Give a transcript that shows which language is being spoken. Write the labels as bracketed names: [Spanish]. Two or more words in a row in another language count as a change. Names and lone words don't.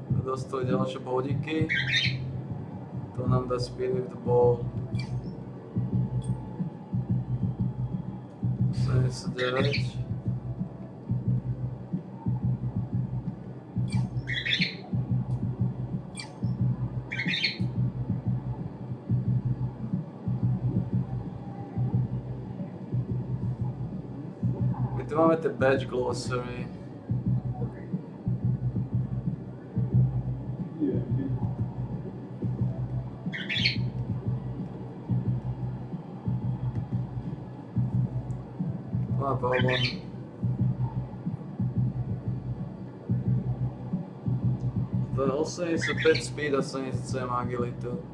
[Slovak] dostali ďalšie bodiky. To nám dá [English] speed with the ball. [Slovak] 79. My tu máme tie [English] badge glossary. [Slovak] Má problém. To je 85 speed a 77 agilitu.